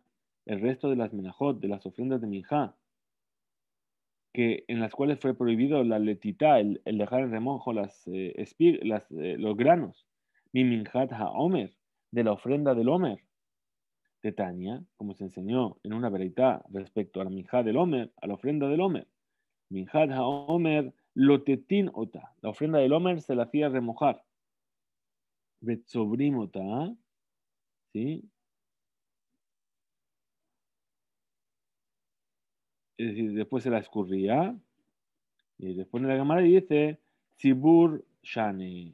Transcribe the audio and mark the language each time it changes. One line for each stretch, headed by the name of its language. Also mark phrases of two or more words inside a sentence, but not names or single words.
Spanish: El resto de las menajot, de las ofrendas de Minjá, que en las cuales fue prohibido la letita, el dejar en remojo los granos,
Hebrew: ממנחת העומר,
Spanish: de la ofrenda del Omer, de Tania, como se enseñó en una vereitá respecto a la minjat del Omer, a la ofrenda del Omer.
Hebrew: מנחת העומר לותתין אותה,
Spanish: la ofrenda del Omer se la hacía remojar.
Hebrew: בצוברים אותה, ¿sí?
Spanish: Es decir, después se la escurría, y después de la Gemara dice,
Hebrew: ציבור שני.